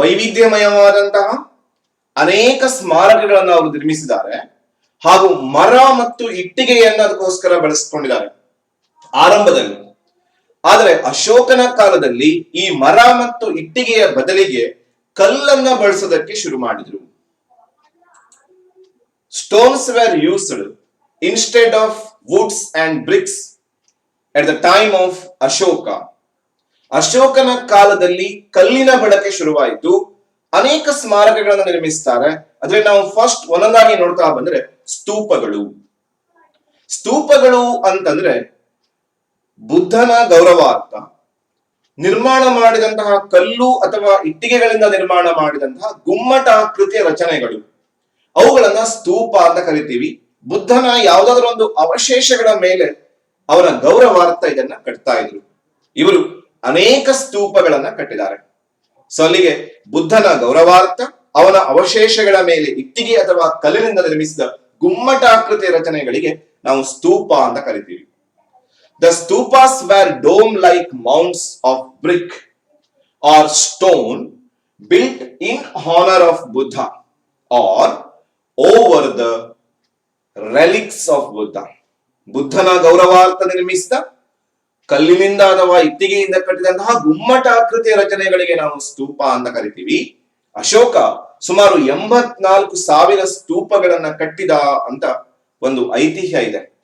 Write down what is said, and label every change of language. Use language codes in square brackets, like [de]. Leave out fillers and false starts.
[kn] ವೈವಿಧ್ಯಮಯವಾದಂತಹ ಅನೇಕ ಸ್ಮಾರಕಗಳನ್ನು ಅವರು ನಿರ್ಮಿಸಿದ್ದಾರೆ ಹಾಗೂ ಮರ ಮತ್ತು ಇಟ್ಟಿಗೆಯನ್ನು ಅದಕ್ಕೋಸ್ಕರ ಬಳಸಿಕೊಂಡಿದ್ದಾರೆ ಆರಂಭದಲ್ಲಿ. ಆದರೆ ಅಶೋಕನ ಕಾಲದಲ್ಲಿ ಈ ಮರ ಮತ್ತು ಇಟ್ಟಿಗೆಯ ಬದಲಿಗೆ ಕಲ್ಲನ್ನ ಬಳಸೋದಕ್ಕೆ ಶುರು ಮಾಡಿದ್ರು. [en] Stones were used instead of woods and bricks at the time of Ashoka. [kn] ಅಶೋಕನ ಕಾಲದಲ್ಲಿ ಕಲ್ಲಿನ ಬಳಕೆ ಶುರುವಾಯಿತು. ಅನೇಕ ಸ್ಮಾರಕಗಳನ್ನು ನಿರ್ಮಿಸ್ತಾರೆ. ಆದ್ರೆ ನಾವು ಫಸ್ಟ್ ಒಂದೊಂದಾಗಿ ನೋಡ್ತಾ ಬಂದ್ರೆ ಸ್ತೂಪಗಳು. ಸ್ತೂಪಗಳು ಅಂತಂದ್ರೆ ಬುದ್ಧನ ಗೌರವಾರ್ಥ ನಿರ್ಮಾಣ ಮಾಡಿದಂತಹ ಕಲ್ಲು ಅಥವಾ ಇಟ್ಟಿಗೆಗಳಿಂದ ನಿರ್ಮಾಣ ಮಾಡಿದಂತಹ ಗುಮ್ಮಟಾಕೃತಿಯ ರಚನೆಗಳು, ಅವುಗಳನ್ನ ಸ್ತೂಪ ಅಂತ ಕರಿತೀವಿ. ಬುದ್ಧನ ಯಾವುದಾದ್ರೂ ಒಂದು ಅವಶೇಷಗಳ ಮೇಲೆ ಅವರ ಗೌರವಾರ್ಥ ಇದನ್ನ ಕಟ್ತಾ ಇದ್ರು. ಇವರು ಅನೇಕ ಸ್ತೂಪಗಳನ್ನ ಕಟ್ಟಿದ್ದಾರೆ. ಸೊ ಅಲ್ಲಿಗೆ ಬುದ್ಧನ ಗೌರವಾರ್ಥ, ಅವನ ಅವಶೇಷಗಳ ಮೇಲೆ ಇಟ್ಟಿಗೆ ಅಥವಾ ಕಲ್ಲಿನಿಂದ ನಿರ್ಮಿಸಿದ ಗುಮ್ಮಟಾಕೃತಿಯ ರಚನೆಗಳಿಗೆ ನಾವು ಸ್ತೂಪ ಅಂತ ಕರಿತೀವಿ. [en] The stupas were dome-like mounds of brick or stone built in honor of Buddha or over the relics of Buddha. [kn] ಬುದ್ಧನ ಗೌರವಾರ್ಥ ನಿರ್ಮಿಸಿದ ಕಲ್ಲಿನಿಂದ ಅಥವಾ ಇಟ್ಟಿಗೆಯಿಂದ ಕಟ್ಟಿದಂತಹ ಗುಮ್ಮಟಾಕೃತಿಯ ರಚನೆಗಳಿಗೆ ನಾವು ಸ್ತೂಪ ಅಂತ ಕರಿತೀವಿ. ಅಶೋಕ ಸುಮಾರು 84,000 ಸ್ತೂಪಗಳನ್ನ ಕಟ್ಟಿದ ಅಂತ ಒಂದು ಐತಿಹ್ಯ ಇದೆ.